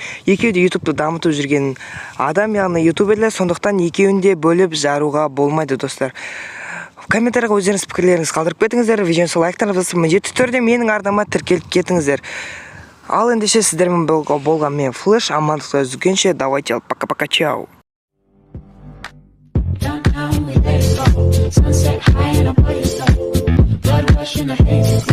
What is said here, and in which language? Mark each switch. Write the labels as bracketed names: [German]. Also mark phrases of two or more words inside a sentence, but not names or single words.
[Kazakh] Екеуі де YouTube-ты дамытып жүрген адам, яғни ютуберлер, сондықтан екеуін де бөліп жаруға болмайды, достар. Комментарияға өздеріңіз пікірлеріңізді қалдырып кетіңіздер. Видеоны лайктарыңызды басып, міндетті түрде менің арнама тіркеліп кетіңіздер. Ал ендеше сіздермен болған мен Флэш, амандықта үзгенше, [Russian] давайте, пока-пока, чао. [English] Sunset high and I'm by yourself. Blood rush in the head.